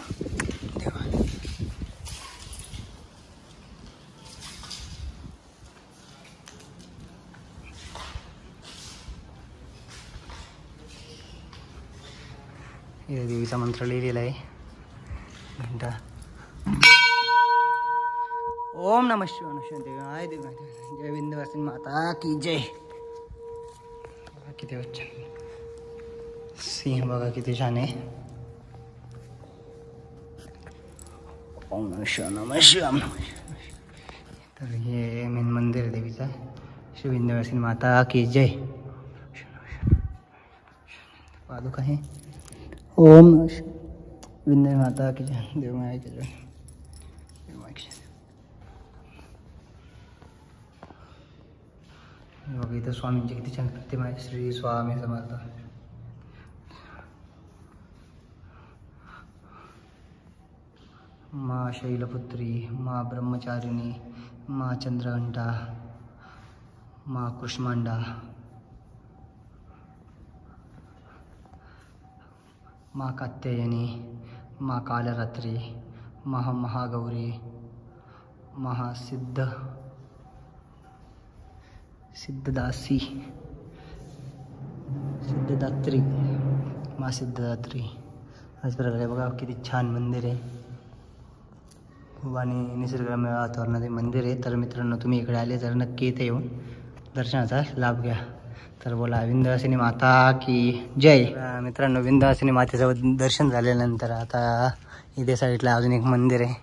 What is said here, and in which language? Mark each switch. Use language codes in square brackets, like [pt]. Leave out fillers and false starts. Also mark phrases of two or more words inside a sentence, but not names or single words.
[mr] हे देवीचा मंत्र लिहिलेला आहे. [sa] घंटा. ओम नमः शिवाय देव. [hi] जय विंध्यवासिनी माता की जय. [mr] किती छान सिंह बघा, किती छान आहे. [sa] ओम नमः शिवाय. [mr] तर हे मेन मंदिर आहे देवीचा. [hi] श्री विंध्यवासिनी माता की जय. [mr] पादुका आहे. [hi] ओम विंध्य माता की जय. देव माया की जय. [mr] बघा इथं स्वामींची किती छान प्रतिमा आहे. श्री स्वामी समर्थ. [hi] माँ शैलपुत्री, माँ ब्रह्मचारिणी, माँ चंद्रघंटा, माँ कुष्मांडा, माँ कात्यायनी, माँ कालरात्री, महागौरी, सिद्धदासी, सिद्धदात्री, माँ सिद्धदात्री. [mr] अशा प्रकारे बघा किती छान मंदिर आहे. खूप आणि निसर्गरम्य वातावरणात मंदिर आहे. तर मित्रांनो तुम्ही इकडे आले तर नक्की इथे येऊन दर्शनाचा लाभ घ्या. तर बोला [hi] विंध्यवासिनी माता की जय. [mr] मित्रांनो विंध्यवासिनी मातेचं दर्शन झाल्यानंतर आता इथे साईडला अजून एक मंदिर आहे.